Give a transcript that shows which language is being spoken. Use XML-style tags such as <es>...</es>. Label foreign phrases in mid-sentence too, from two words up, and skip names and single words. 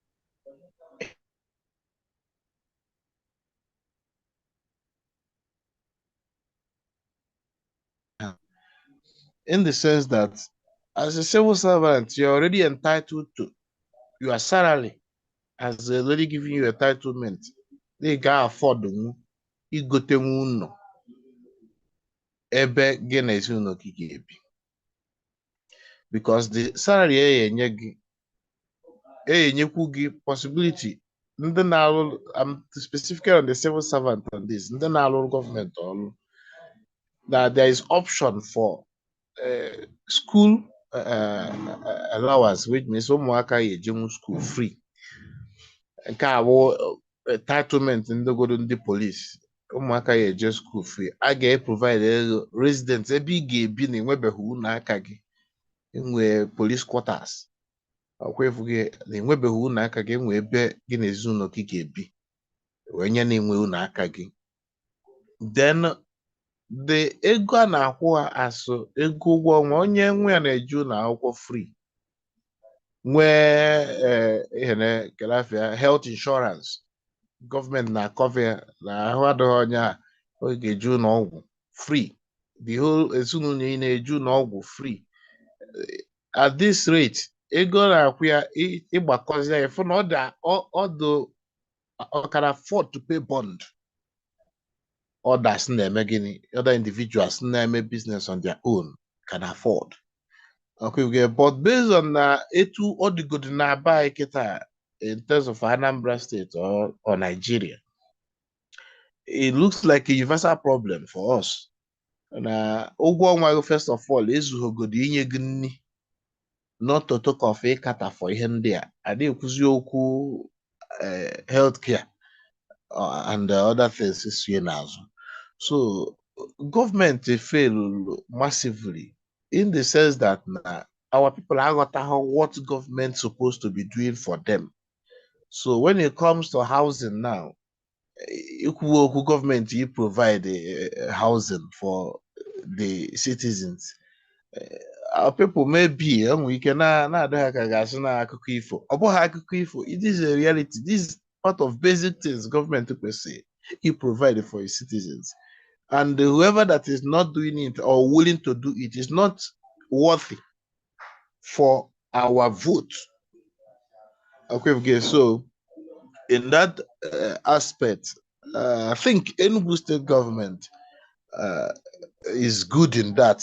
<en>In the sense that as a civil servant, you're already entitled to your salary, has already given you entitlement. They can afford them. You go to</en> <ig>no ebe gị na ezinụlọ gị ga-ebi,</ig> <en>because the salary</en> <ig>enyekwu gị possibility ndị na-arụ,</ig> <en>I'm specifically on the civil servant on this,</en> <ig>ndị na-arụ gọọmenti ọrụ,</ig> <en>that there is option for school allowance, which means</en> <ig>ụmụaka ya ejenwu</ig> <en>school free.</en> <ig>Nke a bụ entitlement ndị godo ndị polisi, ụmụaka ya eje</ig> <en>school free.</en> <ig>A ga-provide ego resident ebe ị ga-ebi na enwebeghị ụlọ aka gị, enwe police quarters, ọkwefu gị na enwebeghị ụlọ aka gị, enwe ebe gị na ezinụlọ gị ga-ebi wee nye na-enwe ụlọ aka gị. Then the ego a na-akwụ ha asụ ego ụgwọ ọnwa, onye nwe ya na-eje ụlọ akwụkwọ free, nwee</ig> <en>health insurance,</en> <ig>gọọmenti na-cover na ahụ adịghị onye a ọ ga-eju ụlọ ọgwụ free,</ig> <en>the whole</en> <ig>ezinụlọ ị na-eju ụlọ ọgwụ free.</ig> <en>At this rate,</en> <ig>ego na-akwụ ya ịgbakọzi ya fụ na ọ</ig> <en>can afford to pay bond.</en> <ig>Others na-eme gịnị,</ig> <en>other individuals na-eme business on their own can afford. Okay, but based on</en> <ig>etu ọ dịgodo na-aba anyị kịta</ig> <en>in terms of Anambra State or Nigeria, it looks like a universal problem for us.</en> <ig>Na ụgwọ ọnwa,</ig> <en>first of all,</en> <ig>ezughogodi inye gị nri,</ig> <en>not to talk of ịkata for</en> <ig>ihe ndị a. Adị ekwuzi okwu</ig> <en>healthcare and other things</en> <ig>sie n'azụ.</ig> <en>So government fail massively in the sense that our people aghọtaghị what government supposed to be doing for them. So when it comes to housing now, government you provide housing for the citizens. Our people may be we can</en> <ig>akụkọ ifo. Ọ bụghị akụkọ ifo.</ig> <en>It is a reality. This is part of basic things government people say he provided for his citizens. And whoever that is not doing it or willing to do it is not worthy for our vote. Okay, so in that aspect, I think Enugu state government is good in that.</en>